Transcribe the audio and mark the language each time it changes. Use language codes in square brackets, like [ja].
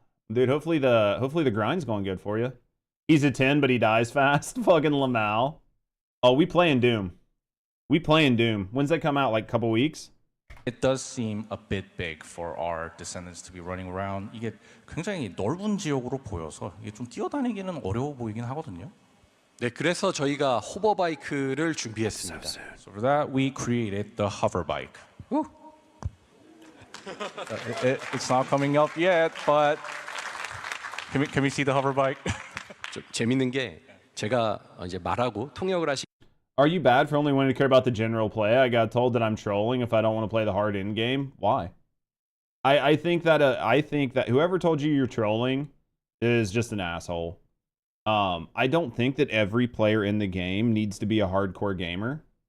[en] Dude, hopefully the grind's going good for you. He's a 10, but he dies fast. Fucking Lamal. Oh, we playing Doom. We playing Doom. When's that come out? Like a couple weeks? it does seem a bit big for our descendants to be running around. [ko] 이게 굉장히 넓은 지역으로 보여서 이게 좀 뛰어다니기는 어려워 보이긴 하거든요. 네, 그래서 저희가 호버바이크를 준비했습니다. [en] So for that, we created the hover bike. It's not coming up yet, but can we see the hover bike? [ko] 좀 재밌는 게 제가 이제 말하고 통역을 하시. [en] Are you bad for only wanting to care about the general play? I got told that I'm trolling if I don't want to play the hard end game. Why? I think that whoever told you you're trolling is just an asshole. I don't think that every player in the game needs to be a hardcore gamer.